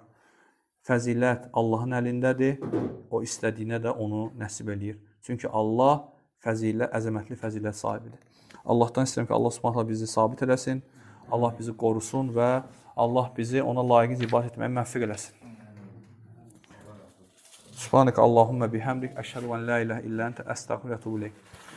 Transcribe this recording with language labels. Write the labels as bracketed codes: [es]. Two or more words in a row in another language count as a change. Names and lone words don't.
[az] Fəzilət Allahın əlindədir, o istədiyinə də onu nəsib eləyir. Çünki Allah əzəmətli fəzilət sahibidir. Allahdan istəyirəm ki, Allah Subhanahu bizi sabit eləsin, Allah bizi qorusun və Allah bizi ona layiq ibadət etməyə müvəffəq eləsin. [ar] سبحانك اللهم بحمدك, أشهد أن لا إله إلا أنت أستغفرك وأتوب إليك.